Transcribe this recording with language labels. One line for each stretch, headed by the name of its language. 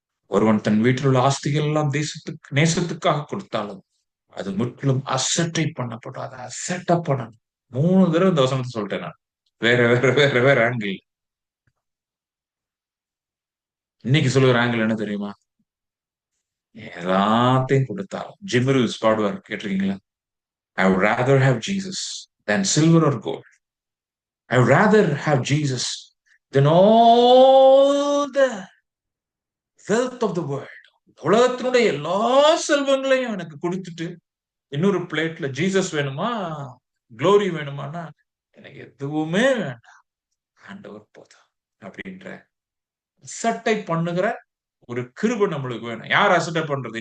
Tamil: ஒருவன் தன் வீட்டில் உள்ள ஆஸ்திகள் எல்லாம் தேசத்துக்கு நேசத்துக்காக கொடுத்தாலும் அது முற்றிலும் அசட்டை பண்ணப்படும். அதை அசட்டப் பண்ணணும். 3 தடவை இந்த வசனத்தை சொல்லிட்டேன் நான். வேற வேற வேற வேற ஆங்கிள். இன்னைக்கு சொல்லுகிற ஆங்கிள் என்ன தெரியுமா? எல்லாத்தையும் கொடுத்தாலும், ஜிம்ரூஸ் பாடுவார், கேட்டிருக்கீங்களா?
English: I would rather have Jesus than silver or gold. I would rather have Jesus than all the wealth of the world.
Tamil: உலகத்தினுடைய எல்லா செல்வங்களையும் எனக்கு கொடுத்துட்டு இன்னொரு பிளேட்ல ஜீசஸ் வேணுமா, குளோரி வேணுமானா, எனக்கு எதுவுமே வேண்டாம், ஆண்டவர் போதும் அப்படின்ற அசட்டை பண்ணுகிற ஒரு கிருபை நம்மளுக்கு வேணும். யார் அசட்டை பண்றது?